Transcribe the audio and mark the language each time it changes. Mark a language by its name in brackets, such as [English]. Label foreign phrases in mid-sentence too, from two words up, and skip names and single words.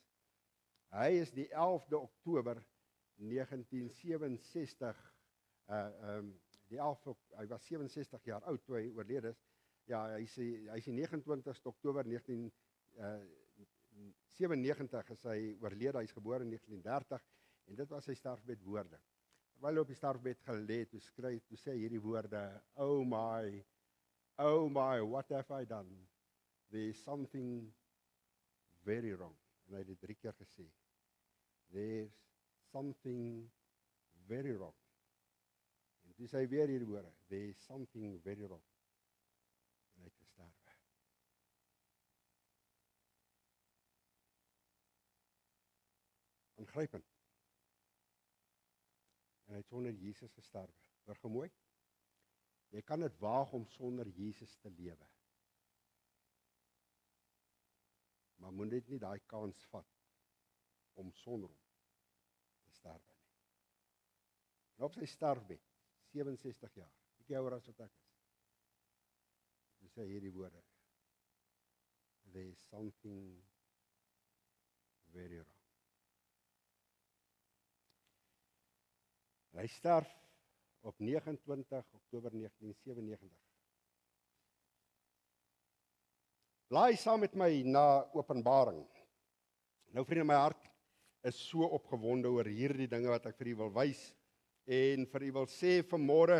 [Afrikaans] Hy is die 11de Oktober 1967 hy was 67 jaar oud toe hy oorlede is. Ja, hy is die 29ste Oktober 1997 is hy oorlede. Hy is gebore in 1930 en dit was sy sterfbed woorde. Terwyl hy op die sterfbed gelê het, toe sê hierdie woorde, [English] oh my, what have I done? There is something very wrong. [Afrikaans] En hy het dit 3 keer gesê. [English] There's something very wrong. [Afrikaans] En toe sê hy weer hierdie woorde, [English] there is something very wrong. [Afrikaans] En hy het gesterwe. Aangrypend. En hy het sonder Jesus gesterwe. Hoor gou mooi. Jy kan dit waag om sonder Jesus te lewe. Maar moet dit nie daai kans vat om sonder hom te sterwe nie. En op sy sterfbed, 67 jaar, bietjie ouer as wat ek is. Hy sê hierdie woorde, [English] there is something very wrong. [Afrikaans] En hy sterf op 29 Oktober 1997. Blaai saam met my na Openbaring. Nou vriende, my hart is so opgewonde oor hierdie dinge wat ek vir u wil wys en vir u wil sê vanmôre.